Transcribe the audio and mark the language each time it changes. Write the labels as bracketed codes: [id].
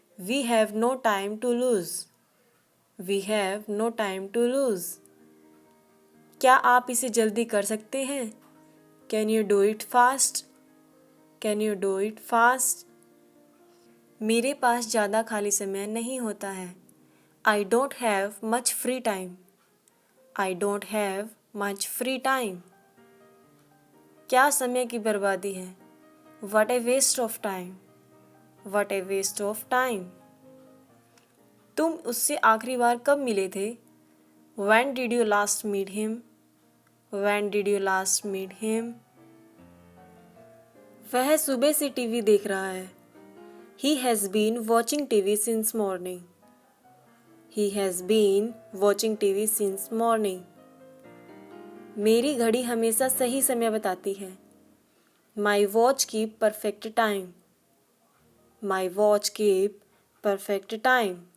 [en] We have no time to lose. We have no time to lose. [hi] क्या आप इसे जल्दी कर सकते हैं? [en] Can you do it fast? Can you do it fast? [hi] मेरे पास ज़्यादा खाली समय नहीं होता है. [en] I don't have much free time. I don't have much free time. [hi] क्या समय की बर्बादी है? [en] What a waste of time. What a waste of time. [hi] तुम उससे आखिरी बार कब मिले थे? [en] When did you last meet him? When did you last meet him? [hi] वह सुबह से टीवी देख रहा है. [en] He has been watching TV since morning. He has been watching TV since morning. [hi] मेरी घड़ी हमेशा सही समय बताती है. [en] My watch keep perfect time. My watch keep perfect time.